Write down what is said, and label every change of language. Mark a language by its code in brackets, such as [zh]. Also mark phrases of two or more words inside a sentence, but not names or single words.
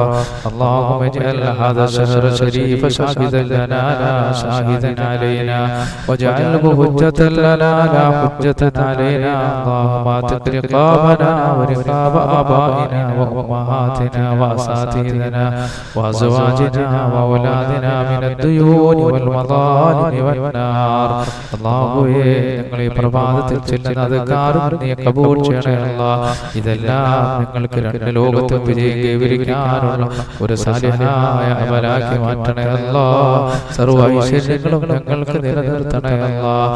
[ar] اللهم اجعل هذا الشهر الشريف شاهدا لنا لا شاهدا علينا واجعله حجة لنا لا حجة علينا. اللهم اعتق رقابنا ورقاب آبائنا وأمهاتنا وأساتذتنا وأزواجنا وأولادنا من الديون والمظالم والنار. [ml] അല്ലാഹുവേ, ഞങ്ങൾ ഈ പ്രഭാതത്തിൽ ചെല്ലുന്ന അദ്കാറും നീ കബൂൽ ചെയ്യണേ അല്ലാഹ്. ഇതെല്ലാം നിങ്ങൾക്ക് രണ്ട് ലോകത്തും വിജയം കൈവരിക്കാനുള്ള ഒരു സാലിഹായ അമലാക്കി മാറ്റണേ അല്ലാഹ്. സർവ്വ ഐശ്വര്യങ്ങളും ഞങ്ങൾക്ക് നിലനിർത്തണേ അല്ലാഹ്.